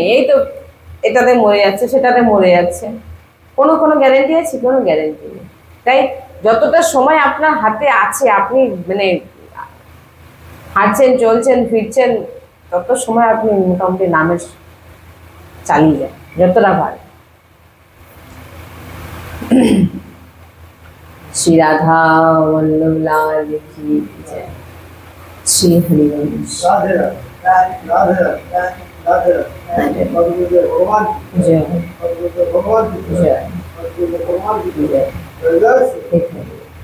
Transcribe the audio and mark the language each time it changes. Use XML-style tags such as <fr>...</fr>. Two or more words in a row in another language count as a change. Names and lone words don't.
<bn>এই তো এটাতে মরে যাচ্ছে, সেটাতে মরে যাচ্ছে, কোনো গ্যারেন্টি আছে? কোনো গ্যারেন্টি নেই। তাই যতটা সময় আপনার হাতে আছে, আপনি মানে হাঁটছেন, চলছেন, ফিরছেন, তত সময় আপনি মোটামুটি নামের চালিয়ে যান যতটা পারেন।</bn> <hi>श्री राधा वल्लभ लाल की जय। श्री हरिवंश जय जय।</hi>